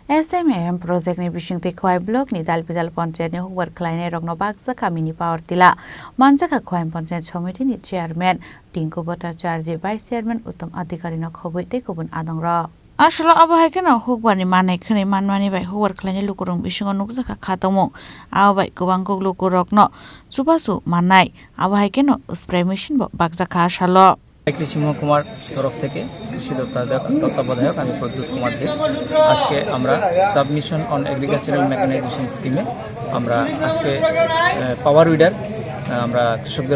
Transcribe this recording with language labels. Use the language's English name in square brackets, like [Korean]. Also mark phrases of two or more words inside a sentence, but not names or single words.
[Kok Borok] SMM project ni bisingti khwai block ni dalbidal panchayat ni hukbar khlainai rokno baksa kamini power tila manjaka khwai [English] panchayat committee [Kok Borok] ni chairman Tinku Bhattacharya [English] vice chairman [Kok Borok] Uttam Adhikari no khoboi tei kubun adongra আসলে আবহাওয়া হুকবানি মানাই খনি মানমানি বাই হুয়ার খলাইনি লুকুরং বিসঙ্গ নুকজাকা খাতমু আবাই গোবাং গগলুকু রকনো চুবাসু মানাই আবহাওয়া কেন [English] spray machine [Kok Borok] বাগজাকা আসালো [Bangla] কৃষি মহকুমার তরফ থেকে কৃষি তত্ত্বাবধায়ক আমি প্রদ্যুৎ কুমার দেব আজকে আমরা সাবমিশন অন এগ্রিকালচারাল মেকানাইজেশন স্কিমে আমরা আজকে [English] power weeder [Bangla] আমরা কৃষকদের